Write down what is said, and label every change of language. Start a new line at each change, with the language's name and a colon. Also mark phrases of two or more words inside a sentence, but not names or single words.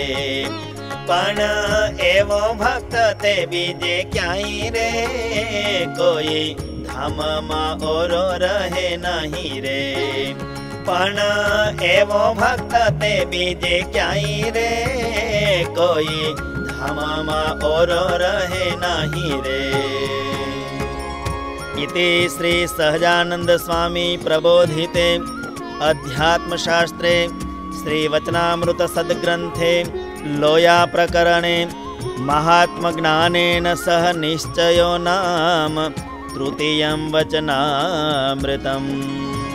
Gujarati: પણ એવો ભક્ત તે બીજે ક્યાઈ રે, કોઈ ધામ મા ઓરો રહે નહીં રે। પણ એવો ભક્ત તે બીજે ક્યાઈ રે, કોઈ ધામ મા ઓરો રહે નહીં રે।
Sanskrit: इति श्री सहजानंद स्वामी प्रबोधिते अध्यात्मशास्त्रे श्री वचनामृत सद्ग्रंथे लोया प्रकरणे महात्मज्ञानेन सह निश्चयो नाम तृतीयं वचनामृतम्।